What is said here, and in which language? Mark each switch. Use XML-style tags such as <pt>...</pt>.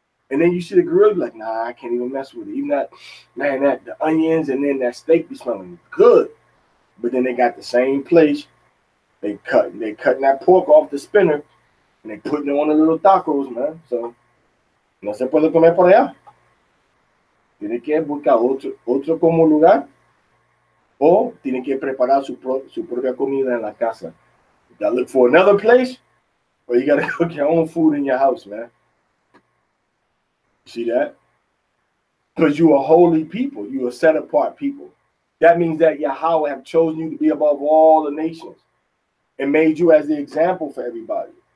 <en>And then you see the grill, you're like, nah, I can't even mess with it. Even that, man, the onions and then that steak be smelling good. But then they got the same place. They cutting that pork off the spinner and they putting it on the little tacos, man.</en> <es>So, no se puede comer por allá. Tiene que buscar otro como lugar o tiene que preparar su propia comida en la casa.</es> <en>You gotta look for another place or you gotta cook your own food in your house, man. See that? Because you are holy people. You are set apart people. That means that Yahweh have chosen you to be above all the nations and made you as the example for everybody.</en>